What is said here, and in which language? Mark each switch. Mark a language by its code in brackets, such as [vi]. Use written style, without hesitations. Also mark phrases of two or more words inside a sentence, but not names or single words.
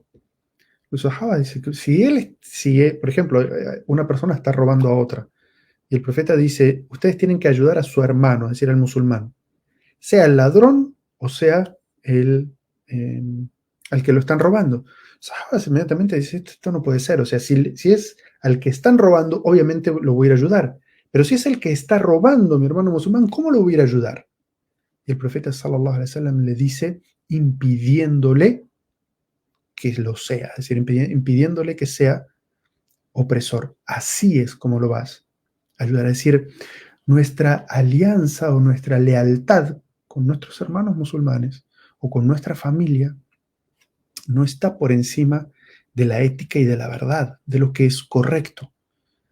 [es] Los sahabas dicen que por ejemplo, una persona está robando a otra, y el profeta dice, ustedes tienen que ayudar a su hermano, es decir, al musulmán, sea el ladrón o sea eh, al que lo están robando. Sahabas inmediatamente dice, esto no puede ser, o sea, si es al que están robando, obviamente lo voy a ir a ayudar, pero si es el que está robando mi hermano musulmán, ¿cómo lo voy a ir a ayudar? Y el profeta [ar] صلى الله عليه وسلم [es] le dice, impidiéndole que lo sea, es decir, impidiéndole que sea opresor. Así es como lo vas a ayudar. Es decir, nuestra alianza o nuestra lealtad con nuestros hermanos musulmanes o con nuestra familia no está por encima de la ética y de la verdad, de lo que es correcto.